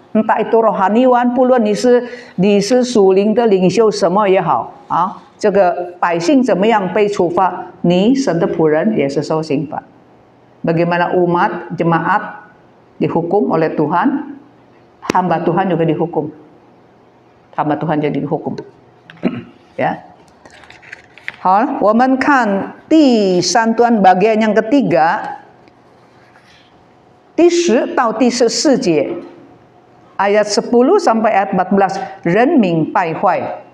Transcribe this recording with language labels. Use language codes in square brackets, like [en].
[id] Entah itu rohaniwan, [zh] 不论你是属灵的领袖什么也好啊，这个百姓怎么样被处罚，你神的仆人也是受刑罚。 [id] Bagaimana umat jemaat dihukum oleh Tuhan, hamba Tuhan juga dihukum. Hamba Tuhan jadi dihukum. Ya. [zh] 好，我们看第3段 [id] bagian yang ketiga, [zh] 第10到第14节, [id] ayat 10 sampai ayat 14, [zh] 人民败坏.